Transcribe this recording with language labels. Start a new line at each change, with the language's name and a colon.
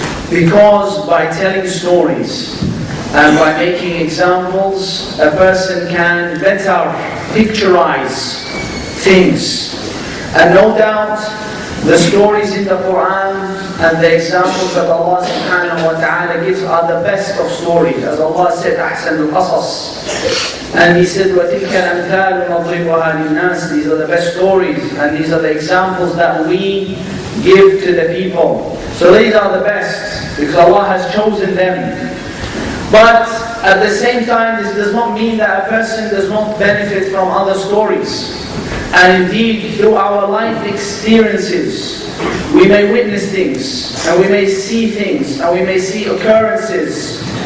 English: Because by telling stories and by making examples, a person can better picturize things. And no doubt, the stories in the Quran and the examples that Allah subhanahu wa ta'ala gives are the best of stories. As Allah said, أحسن القصص.
Arabic: And He said, وَتِلْكَ الْأَمْثَالُ نَضْرِبُهَا لِلنَّاسِ.
English: These are the best stories and these are the examples that we give to the people. So these are the best because Allah has chosen them. But at the same time, this does not mean that a person does not benefit from other stories. And indeed, through our life experiences, we may witness things, and we may see things, and we may see occurrences.